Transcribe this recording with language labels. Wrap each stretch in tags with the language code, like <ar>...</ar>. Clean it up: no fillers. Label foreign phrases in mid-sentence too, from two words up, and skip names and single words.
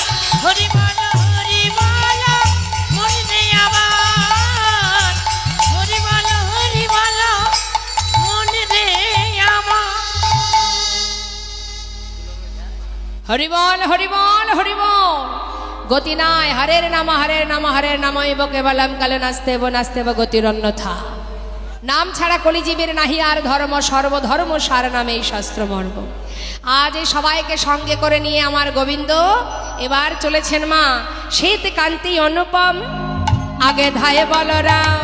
<bn>হরি বল, হরি বল মনে রে আমার। হরি বল, হরি বল মনে রে আমার। হরি বল, হরি বল, হরি বল। গতি নাই।</bn> <sa>হরের নাম হরের নাম এব কেবলম কালে নাস্তেব নাস্তেব গতির অন্যথা।</sa> <bn>নাম ছাড়া কলিজীবের নাহি আর ধর্ম, সর্বধর্ম সার নামে এই শাস্ত্র মর্ম। আজ এই সবাইকে সঙ্গে করে নিয়ে আমার গোবিন্দ এবার চলেছেন মা শ্বেত কান্তি অনুপম, আগে ধায়ে বলরাম।</bn>